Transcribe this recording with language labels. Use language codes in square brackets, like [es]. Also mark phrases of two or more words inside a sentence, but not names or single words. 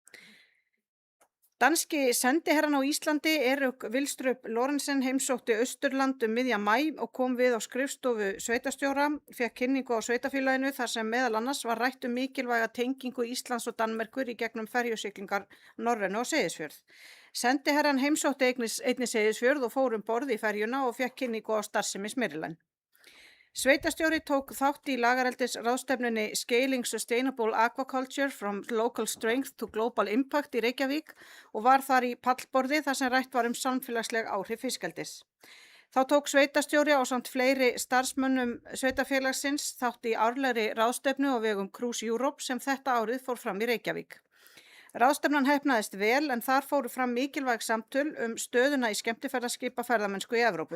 [is] Danski sendiherrann á Íslandi Erik Vilstrup Lorentzen heimsótti Austurland miðja maí og kom við á skrifstofu sveitarstjóra, fékk kynningu á sveitarfélaginu þar sem meðal annars var rætt mikilvæga tengingu Íslands og Danmerkur í gegnum ferjusiglingar Norrænu og Seyðisfjörð. Sendiherrann heimsótti einnig Seyðisfjörð og fór borð í ferjuna og fékk kynningu á starfsemi Smyrlijn. Sveitarstjóri tók þátt í lagareldis ráðstefnunni Scaling Sustainable Aquaculture from Local Strength to Global Impact í Reykjavík og var þar í pallborði þar sem rætt var samfélagsleg áhrif fiskeldis. Þá tók sveitarstjóri ásamt fleiri starfsmönnum sveitarfélagsins þátt í árlegri ráðstefnu á vegum Cruise Europe sem þetta árið fór fram í Reykjavík. Ráðstefnan heppnaðist vel en þar fóru fram mikilvæg samtöl stöðuna í skemmtiferðaskipaferðamennsku í Evrópu.